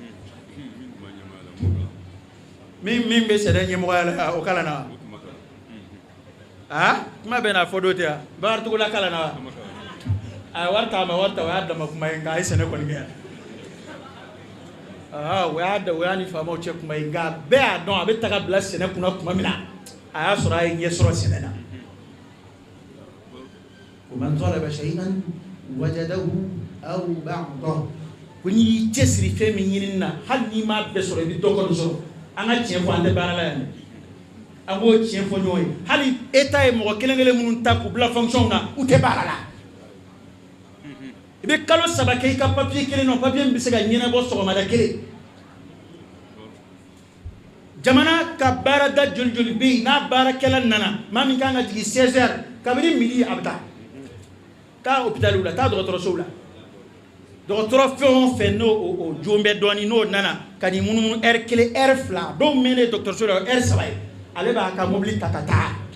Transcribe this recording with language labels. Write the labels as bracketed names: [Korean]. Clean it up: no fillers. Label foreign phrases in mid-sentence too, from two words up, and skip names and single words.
[Bambara] min bɛ sɛnɛ ɲɛmɔgɔya la o kalan na wa kuma bɛ n'a fɔ dɔ tɛ wa Bakaricogola kalan na wa a ye wari ta a ma wari ta o y'a dama kuma ye nka a ye sɛnɛ kɔni kɛ yan. O y'a ni faamaw cɛ kuma ye nka bɛɛ y'a dɔn a bɛ taga bila sɛnɛ kunna tuma min na a y'a sɔrɔ a ye ɲɛ sɔrɔ sɛnɛ na. [Arabic] ومن طلب شيئا وجده أو بعضه [Bambara] ko n'i y'i cɛsiri fɛn min ɲinini na hali n'i m'a bɛɛ sɔrɔ i bɛ dɔ kɔni sɔrɔ an ka tiɲɛ fɔ an tɛ baara la yan an k'o tiɲɛ fɔ ɲɔgɔn ye hali État ye mɔgɔ kelen kelen minnu ta k'u bila fonction na u tɛ baara la i bɛ kalo 3 kɛ i ka papier kelen na papier min bɛ se ka ɲɛnabɔ sɔgɔmada kelen jamana ka baarada joli joli bɛ yen n'a baarakɛla nana maa min kan ka jigin 16 heures kabini midi a bɛ taa taa hôpitaliw la taa dɔgɔtɔrɔsow la dɔgɔtɔrɔ fɛn o fɛn n'o jon bɛ dɔɔnin n'o nana ka nin munumunu heure 1 heure 2 dɔw mɛnnen dɔgɔtɔrɔso la heure 3 ye ale b'a ka mobili ta ka taa